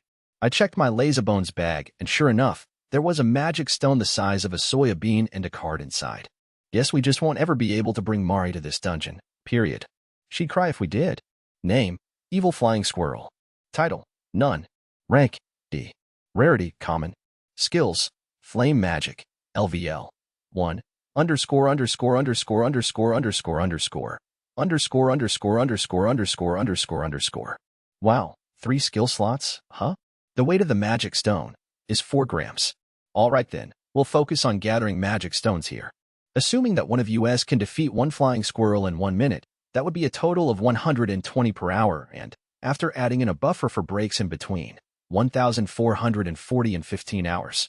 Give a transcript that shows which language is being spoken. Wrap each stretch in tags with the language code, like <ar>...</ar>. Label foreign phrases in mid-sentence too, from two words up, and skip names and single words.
<en>I checked my Lazybones bag, and sure enough, there was a magic stone the size of a soya bean and a card inside. Guess we just won't ever be able to bring Mari to this dungeon, period. She'd cry if we did. Name, Evil Flying Squirrel. Title, None. Rank, D. Rarity, Common. Skills, Flame Magic, LVL. 1. Underscore underscore underscore underscore underscore underscore. Underscore underscore underscore underscore underscore underscore. Wow, 3 skill slots, huh? The weight of the magic stone is 4 grams. Alright then, we'll focus on gathering magic stones here. Assuming that one of us can defeat 1 flying squirrel in 1 minute, that would be a total of 120 per hour and, after adding in a buffer for breaks in between, 1,440 in 15 hours.</en>